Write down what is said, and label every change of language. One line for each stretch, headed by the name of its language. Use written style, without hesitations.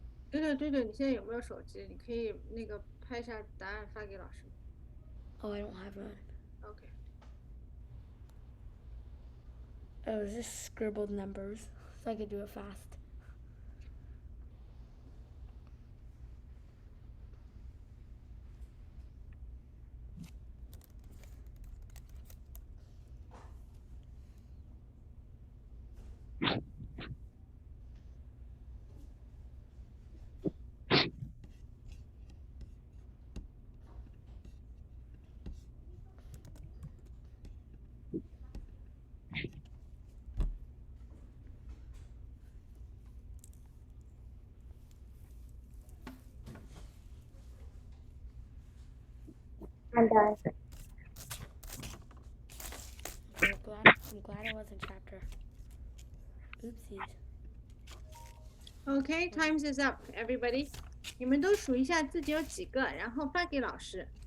Chinese: 对，你现在有没有手机？你可以那个拍一下答案发给老师。
English: Oh, I don't have one. Okay. It was just scribbled numbers, so I could do it fast. I'm done. I'm glad I wasn't chapter. Oopsies. Okay, times is up, everybody.
Chinese: 你们都数一下自己有几个，然后发给老师。